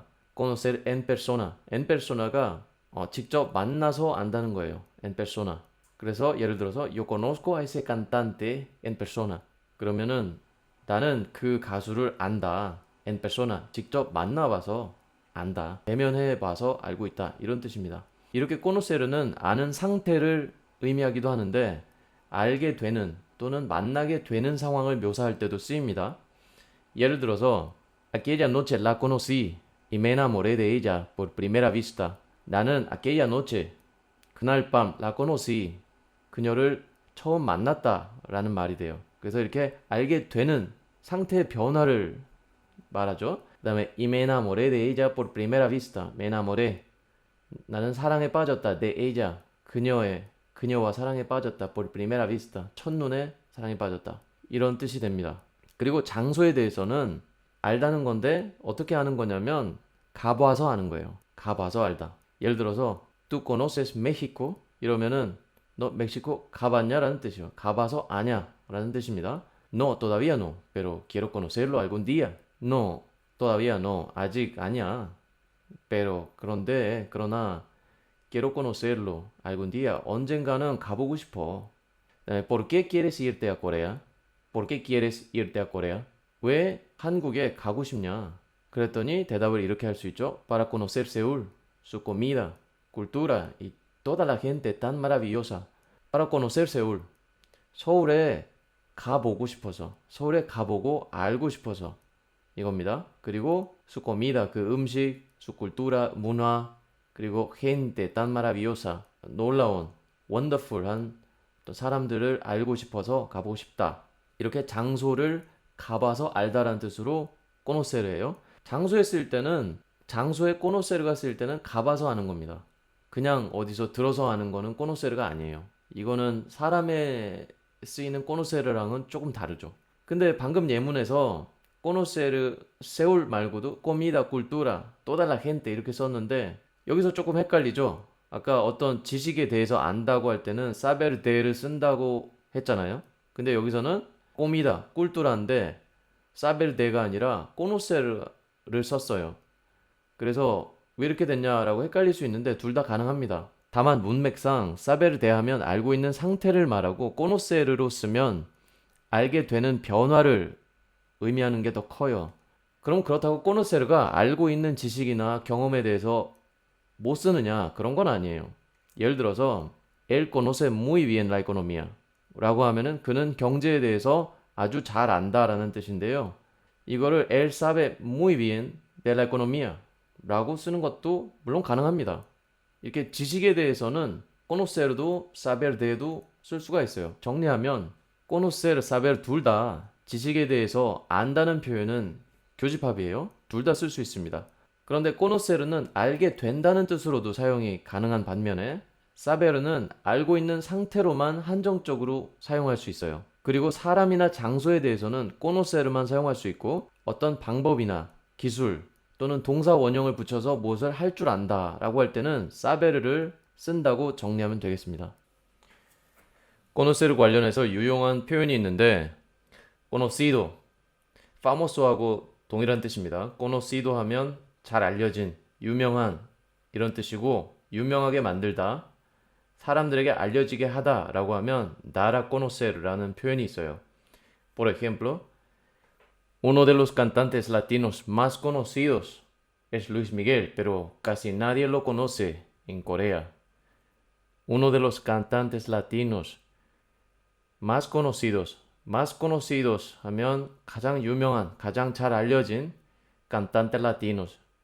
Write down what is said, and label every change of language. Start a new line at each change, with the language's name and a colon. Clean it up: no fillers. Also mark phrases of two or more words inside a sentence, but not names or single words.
Spanish: conocer en persona. en persona가
Korean: 직접 만나서 안다는 거예요.
Spanish: en persona.
Korean: 그래서 예를 들어서
Spanish: yo conozco a ese cantante en persona.
Korean: 그러면은 나는 그 가수를 안다.
Spanish: en persona.
Korean: 직접 만나봐서 안다. 대면해봐서 알고 있다. 이런 뜻입니다. 이렇게 conocer는 아는 상태를 의미하기도 하는데 알게 되는 또는 만나게 되는 상황을 묘사할 때도 쓰입니다. 예를 들어서
Spanish: aquella noche la conocí y me enamoré de ella por primera vista.
Korean: 나는
Spanish: aquella noche
Korean: 그날 밤
Spanish: la conocí
Korean: 그녀를 처음 만났다라는 말이 돼요. 그래서 이렇게 알게 되는 상태의 변화를 말하죠.
Spanish: 그다음에 y me enamoré de ella por primera vista. me enamoré
Korean: 나는 사랑에 빠졌다.
Spanish: de ella
Korean: 그녀와 사랑에 빠졌다.
Spanish: por primera vista
Korean: 첫눈에 사랑에 빠졌다. 이런 뜻이 됩니다. 그리고 장소에 대해서는 알다는 건데 어떻게 아는 거냐면 가봐서 아는 거예요. 가봐서 알다. 예를 들어서
Spanish: tú conoces México
Korean: 이러면은 너 멕시코 가봤냐라는 뜻이요. 가봐서 아냐라는 뜻입니다.
Spanish: No, todavía no, pero quiero conocerlo algún día. No, todavía no,
Korean: 아직 아니야.
Spanish: Pero 그러나 quiero conocerlo algún día.
Korean: 언젠가는 가보고 싶어.
Spanish: ¿Por qué quieres irte a Corea? ¿Por qué quieres irte a Corea?
Korean: 왜 한국에 가고 싶냐? 그랬더니 대답을 이렇게 할 수 있죠.
Spanish: Para conocer Seúl, su comida, cultura y toda la gente tan maravillosa. Para conocer Seúl.
Korean: 서울에 가보고 싶어서, 서울에 가보고 알고 싶어서 이겁니다.
Spanish: 그리고 su comida,
Korean: 그 음식,
Spanish: su cultura,
Korean: 문화, 그리고
Spanish: gente tan maravillosa,
Korean: 놀라운, wonderful한 또 사람들을 알고 싶어서 가보고 싶다. 이렇게 장소를 가봐서 알다라는 뜻으로 conocer예요. 장소에 쓸 때는 장소에 conocer가 쓸 때는 가봐서 하는 겁니다. 그냥 어디서 들어서 하는 거는 conocer가 아니에요. 이거는 사람에 쓰이는 conocer랑은 조금 다르죠. 근데 방금 예문에서 conocer 세울 말고도
Spanish: comida, cultura, toda la gente
Korean: 이렇게 썼는데 여기서 조금 헷갈리죠. 아까 어떤 지식에 대해서 안다고 할 때는
Spanish: saber de
Korean: 를 쓴다고 했잖아요. 근데 여기서는
Spanish: comida, cultura
Korean: 인데
Spanish: saber de
Korean: 가 아니라 conocer를 썼어요. 그래서 왜 이렇게 됐냐라고 헷갈릴 수 있는데 둘 다 가능합니다. 다만 문맥상
Spanish: saber de
Korean: 하면 알고 있는 상태를 말하고 conocer로 쓰면 알게 되는 변화를 의미하는 게 더 커요. 그럼 그렇다고 conocer가 알고 있는 지식이나 경험에 대해서 못 쓰느냐? 그런 건 아니에요. 예를 들어서
Spanish: él conoce muy bien la economía
Korean: 라고 하면은 그는 경제에 대해서 아주 잘 안다라는 뜻인데요. 이거를
Spanish: él sabe muy bien de la economía
Korean: 라고 쓰는 것도 물론 가능합니다. 이렇게 지식에 대해서는 conocer도
Spanish: saber de
Korean: 도 쓸 수가 있어요. 정리하면
Spanish: conocer, saber
Korean: 둘 다 지식에 대해서 안다는 표현은 교집합이에요. 둘 다 쓸 수 있습니다. 그런데 conocer는 알게 된다는 뜻으로도 사용이 가능한 반면에 saber는 알고 있는 상태로만 한정적으로 사용할 수 있어요. 그리고 사람이나 장소에 대해서는 conocer만 사용할 수 있고 어떤 방법이나 기술 또는 동사 원형을 붙여서 무엇을 할 줄 안다 라고 할 때는 saber를 쓴다고 정리하면 되겠습니다. conocer 관련해서 유용한 표현이 있는데 conocido, famoso하고 동일한 뜻입니다. conocido 하면 잘 알려진, 유명한 이런 뜻이고 유명하게 만들다, 사람들에게 알려지게 하다 라고 하면
Spanish: dar a conocer
Korean: 라는 표현이 있어요.
Spanish: Por ejemplo, uno de los cantantes latinos más conocidos es Luis Miguel, pero casi nadie lo conoce en Corea. Uno de los cantantes latinos más conocidos
Korean: 하면 가장 유명한, 가장 잘 알려진
Spanish: cantante latinos.